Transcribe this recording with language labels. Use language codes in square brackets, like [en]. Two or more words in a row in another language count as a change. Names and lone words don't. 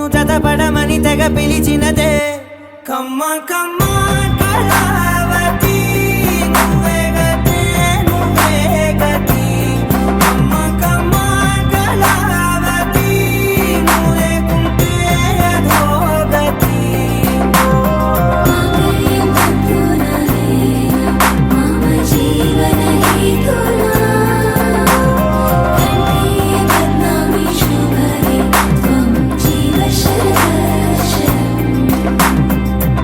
[te] జతపడమని తెగ పిలిచినదే కమ్మ కమ్మ కళావతి నువ్వే గతే నువ్వే గతి కమ్మ కమ్మ కళావతి నువ్వు లేకుంటే అదో గతి [sa] मम जीवन हेतुना कण्ठे बध्नामि शुभगे त्वं जीव शरदर्शनम्